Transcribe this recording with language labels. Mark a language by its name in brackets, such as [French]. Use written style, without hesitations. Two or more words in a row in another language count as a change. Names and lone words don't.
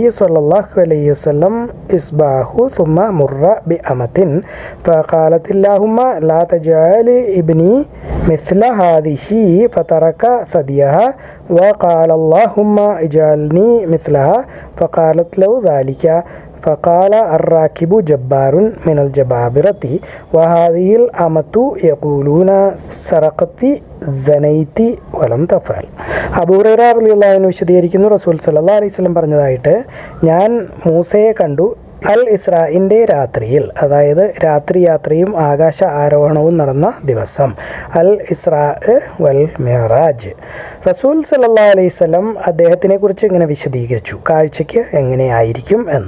[Arabic] صلى الله عليه وسلم إصبعه ثم مر بأمة فقالت اللهم لا تجعل ابني مثل هذه فترك ثديها وقال اللهم اجعلني مثلها فقالت له ذلك فقال الراكب جبار من الجبابرة وهذه الأمة يقولون سرقت زنيت ولم تفعل. [Malayalam] അബൂ ഹുറൈറ [Arabic] رضي الله عنه [Malayalam] വിശദീകരിക്കുന്നു, റസൂൽ [Arabic] صلى الله عليه وسلم [Malayalam] പറഞ്ഞതായിട്ട്, ഞാൻ മൂസയെ കണ്ടു അൽ ഇസ്രാഇൻ്റെ രാത്രിയിൽ, അതായത് രാത്രി യാത്രയും ആകാശ ആരോഹണവും നടന്ന ദിവസം, അൽ ഇസ്രാ വൽ മിഅ്റാജ്. റസൂൽ [Arabic] صلى الله عليه وسلم [Malayalam] അദ്ദേഹത്തിനെ കുറിച്ച് ഇങ്ങനെ വിശദീകരിച്ചു, കാഴ്ചയ്ക്ക് എങ്ങനെയായിരിക്കും എന്ന്.